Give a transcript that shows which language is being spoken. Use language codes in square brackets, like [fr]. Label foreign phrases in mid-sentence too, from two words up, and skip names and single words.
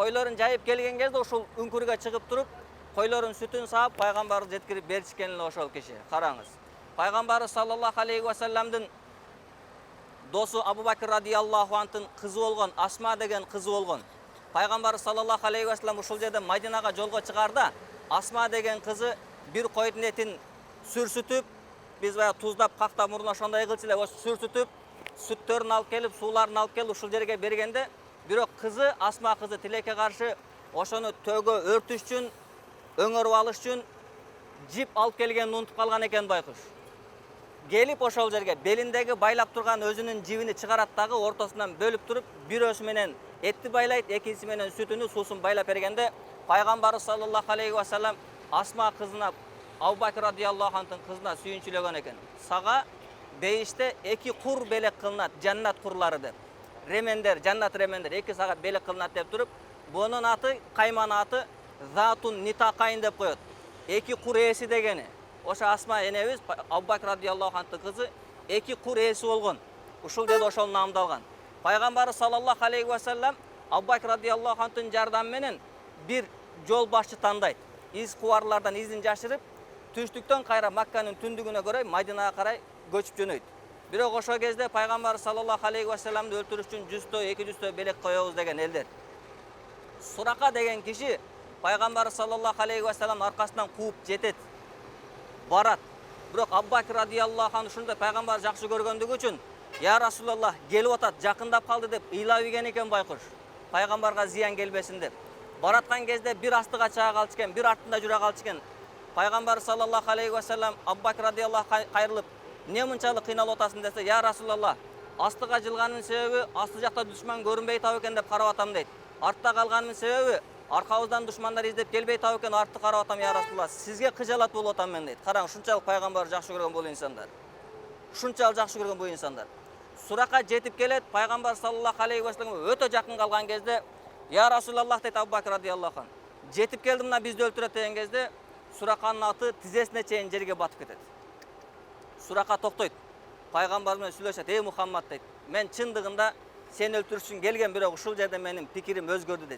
[ky] Койлорун жайып келген кезде ошол үңкүргө чыгып туруп, койлорун сүтүн саап пайгамбарды жеткирип беришкен эле ошол киши. Караңыз. Пайгамбары [ar] صلى الله عليه وسلم [ky] досу Абу Бакр [ar] رضي الله عنه [ky] кызы болгон, Асма деген кызы болгон. Пайгамбар [ar] صلى الله عليه وسلم [ky] ушул жерде Мадинага жолго чыгарда, Асма деген кызы бир койдун этин сүрсүтүп, биз бая туздап, кактап мурун ошондой кылчу эле, сүрсүтүп, сүттөрүн алып келип, сууларын алып келип ушул жерге бергенде, бирок кызы, Асма кызы тилекке каршы ошону төөгө өртүш үчүн, өңөрүп алыш үчүн жип алып келгенин унутуп калган экен байкуш. Келип ошол жерге белиндеги байлап турган өзүнүн жибини чыгарат дагы, ортосунан бөлүп туруп, бирөөсү менен этти байлайт, экинчиси менен сүтүнү, суусун байлап бергенде, пайгамбары [ar] صلى الله عليه وسلم [ky] Асма кызына, Абу Бакр [ar] رضي الله عنه [ky] кызына сүйүнчүлөгөн экен. Сага бейиште 2 кур белек кылынат, жаннат курлары деп. Ремендер, жаннат ремендер 2 сагат белек кылынат деп туруп, бунун аты, кайман аты Затун Нитакайн деп коет. 2 кур ээси дегени. Ошо Асма энебиз, Абу Бакр [ar] رضي الله عنه [ky] кызы 2 кур ээси болгон. Ушул жерде ошол намдалган. Пайгамбары [ar] صلى الله عليه وسلم [ky] Абу Бакр [ar] رضي الله عنه [ky] жардамы менен бир жол башчы тандайт. Из кубарлардан изин жашырып, түштүктөн кайра Макканын түндүгүнө көрөй Мадинага карай көчүп жөнөйт. Бирок ошол кезде пайгамбар [ar] صلى الله عليه وسلم [ky] өлтүрүш үчүн 100 200 белек коебуз деген элдер. Сурака деген киши пайгамбар [ar] صلى الله عليه وسلم [ky] аркасынан кууп жетет. Барат. Бирок Абу Бакр [ar] رضي الله عنه [ky] ушунда пайгамбар жакшы көргөндүгү үчүн, [ar] "يا رسول الله, [ky] келип атат, жакындап калды" деп ыйлап ийген экен байкуш. Пайгамбарга зыян келбесин деп. Бараткан кезде бир астыга чыга калчу экен, бир артында жүрө калчу экен. Пайгамбар [ar] صلى الله عليه وسلم [ky] Абу Бакр радияллаху кайрылып, "Не мынчалык кыйналып атасың" десе, [ar] "يا رسول الله, [ky] астыга жылганын себеби асты жакта душман көрүнбөй тап экен деп карап атам" дейт. "Артта калганымдын себеби аркабыздан душмандар издеп келбей тап экен, артты карап атам, [ar] يا رسول الله. [ky] Сизге кыжалат болуп атам мен" дейт. Караң, ушунчалык пайгамбар жакшы көргөн бул инсандар. Ушунчалык жакшы көргөн бул инсандар. Сурака жетип келет, пайгамбар [ar] صلى الله عليه وسلم [ky] өтө жакын калган кезде, [ar] "يا رسول الله" [ky] дейт Абу Бакр [ar] رضي الله عنه. [ky] Жетип келдим мына бизди өлтүрөт деген кезде, Сураканын аты тизесине чейин жерге батып кетет. Сурака токтойт. Пайгамбар менен сүйлөшөт, "Эй Мухаммад" дейт. "Мен чындыгында сени өлтүрүш үчүн келген, бирок ушул жерде менин пикирим өзгөрдү" дейт.